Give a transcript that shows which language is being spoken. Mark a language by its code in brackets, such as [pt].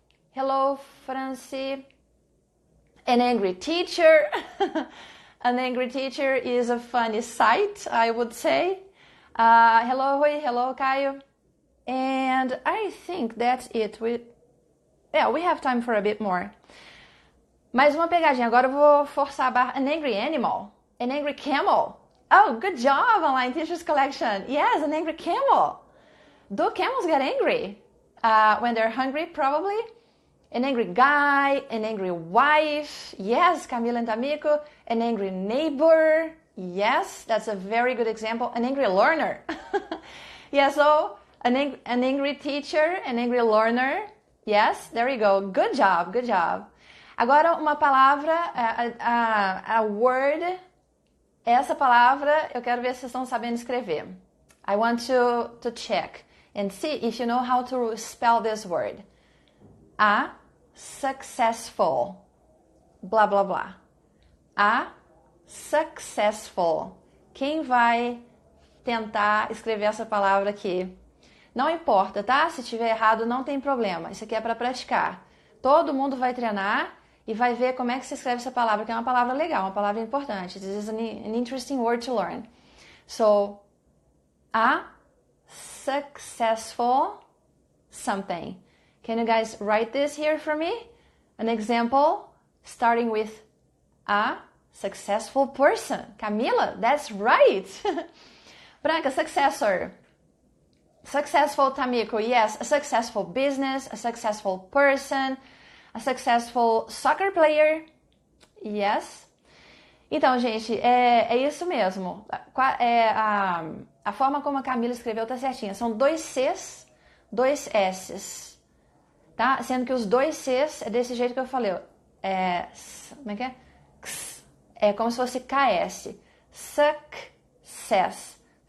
[en] Hello, Francie. An angry teacher. An angry teacher is a funny sight, I would say. Hello, Rui. Hello, Caio. And I think that's it. We have time for a bit more. [pt] Mais uma pegadinha. Agora eu vou forçar a barra. [en] An angry animal. An angry camel. Oh, good job, Online Teachers Collection. Yes, an angry camel. Do camels get angry? When they're hungry, probably. An angry guy, an angry wife. Yes, Camila and Tamiko. An angry neighbor. Yes, that's a very good example. An angry learner. Yeah, so an angry teacher, an angry learner. Yes, there you go. Good job, good job. [pt] Agora uma palavra, [en] a word. [pt] Essa palavra, eu quero ver se vocês estão sabendo escrever. [en] I want to check and see if you know how to spell this word. A successful. Blá, blá, blá. A successful. [pt] Quem vai tentar escrever essa palavra aqui? Não importa, tá? Se tiver errado, não tem problema. Isso aqui é para praticar. Todo mundo vai treinar e vai ver como é que se escreve essa palavra, que é uma palavra legal, uma palavra importante. [en] This is an interesting word to learn. So, a successful something. Can you guys write this here for me? An example starting with a successful person. Camila, that's right. Branca, successor. Successful, Tamiko, yes. A successful business, a successful person, a successful soccer player. Yes. [pt] Então, gente, é isso mesmo. A forma como a Camila escreveu tá certinha. São 2 Cs dois S's, tá? Sendo que os dois C's é desse jeito que eu falei, ó. Como é que é? É como se fosse KS. Success.